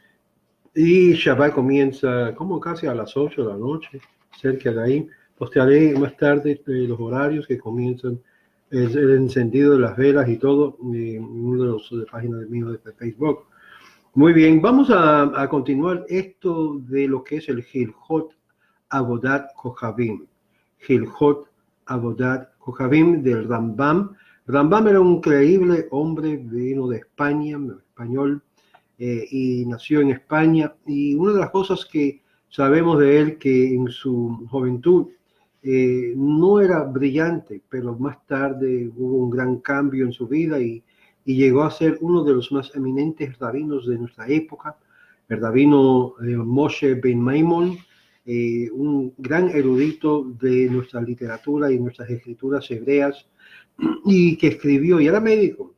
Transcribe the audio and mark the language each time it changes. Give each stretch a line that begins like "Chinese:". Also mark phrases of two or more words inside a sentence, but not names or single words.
Spanish: Y Shabbat comienza como casi a las 8 de la noche, cerca de ahí. Postearé más tarde los horarios que comienzan el encendido de las velas y todo en una de las páginas mío de Facebook. Muy bien, vamos a continuar esto de lo que es el Hilchot Avodat Kohavim. Hilchot Avodat Kohavim del Rambam. Rambam era un increíble hombre, vino de España, español, y nació en España. Y una de las cosas que sabemos de él, que en su juventud no era brillante, pero más tarde hubo un gran cambio en su vida y llegó a ser uno de los más eminentes rabinos de nuestra época, el rabino Moshe Ben Maimon, un gran erudito de nuestra literatura y nuestras escrituras hebreas, y que escribió, y era médico.